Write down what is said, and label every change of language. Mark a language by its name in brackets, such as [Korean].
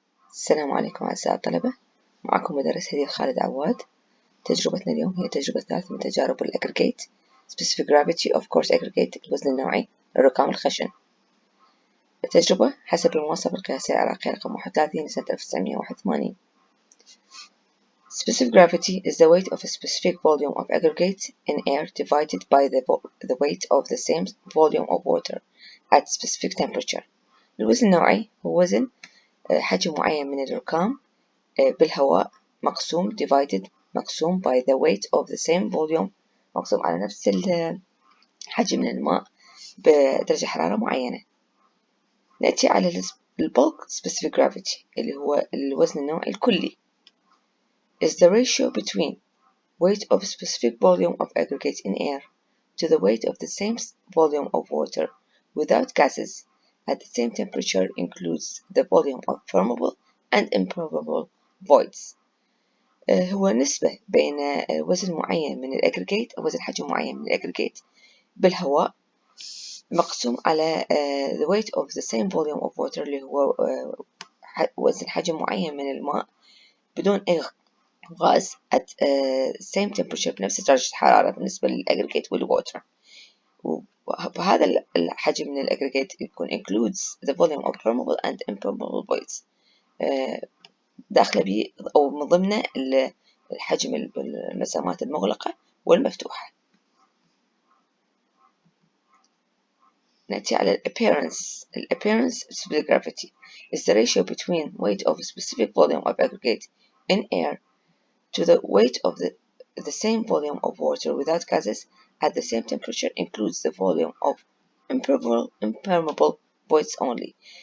[Arabic] السلام عليكم أعزائي الطلبة، معكم مدرس هدية خالد عواد. تجربتنا اليوم هي تجربة ثالثة من تجارب الأجريجيت [English] Specific Gravity of Course Aggregate [Arabic] الوزن النوعي للركام الخشن. التجربة حسب المواصفة القياسية العراقية رقم 31 لسنة 1981. [English] Specific gravity is the weight of a specific volume of aggregate in air divided by the weight of the same volume of water at specific temperature. [Arabic] الوزن النوعي هو وزن حجم معين من الركام بالهواء مقسوم [English] divided [Arabic] مقسوم [English] by the weight of the same volume [Arabic] مقسوم على نفس الحجم من الماء بدرجة حرارة معينة. نأتي على bulk specific gravity اللي هو الوزن النوعي الكلي. [English] is the ratio between weight of specific volume of aggregate in air to the weight of the same volume of water without gases at the same temperature includes the volume of permeable and impermeable voids. [Arabic] هو نسبة بين وزن معين من الأجريجيت أو وزن حجم معين من الأجريجيت بالهواء مقسوم على [English] the weight of the same volume of water [Arabic] اللي هو وزن حجم معين من الماء بدون أي غاز [English] at same temperature [Arabic] بنفس درجة الحرارة بالنسبة للأجريجيت والووتر. وهذا الحجم من الأجريجيت يكون [English] includes the volume of permeable and impermeable voids. [Arabic] داخله به أو من ضمنه الحجم المسامات المغلقة والمفتوحة. نأتي على [English] appearance specific gravity is the ratio between weight of a specific volume of aggregate in air to the weight of the same volume of water without gases at the same temperature includes the volume of impermeable voids only.